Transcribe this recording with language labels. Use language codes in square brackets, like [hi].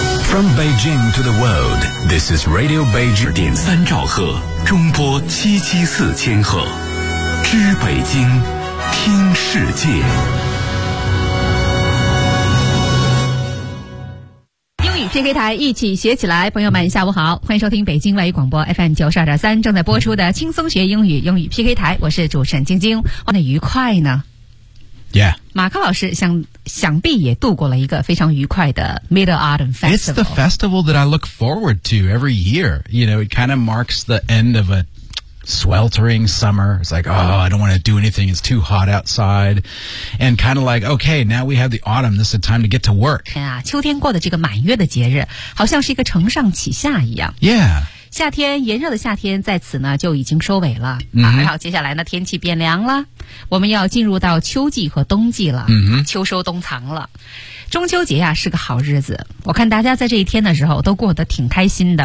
[en] From Beijing to the world, this is Radio Beijing. [zh] 3兆赫，中波774千赫，知北京，听世界。天黑台一起学起来，朋友们下午好，欢迎收听北京外语广播 FM 92.3正在播出的轻松学英语英语 PK 台，我是主持人晶晶。玩得愉快呢 [en] ？Yeah， [zh] 马克老师想必也度过了一个非常愉快的 Middle Autumn Festival。 [en] It's the festival that I look forward to every year. You know, it kind of marks the end of a sweltering summer. It's like, oh, I don't want to do anything. It's too hot outside. And kind of like, okay, now we have the autumn. This is the time to get to work. [zh] 哎呀，秋天过的这个满月的节日，好像是一个承上启下一样。 [en] Yeah. [zh] 夏天，炎热的夏天在此呢就已经收尾了、 mm-hmm. 啊、还好接下来呢天气变凉了，我们要进入到秋季和冬季了、 mm-hmm. 秋收冬藏了。中秋节呀、啊、是个好日子，我看大家在这一天的时候都过得挺开心的、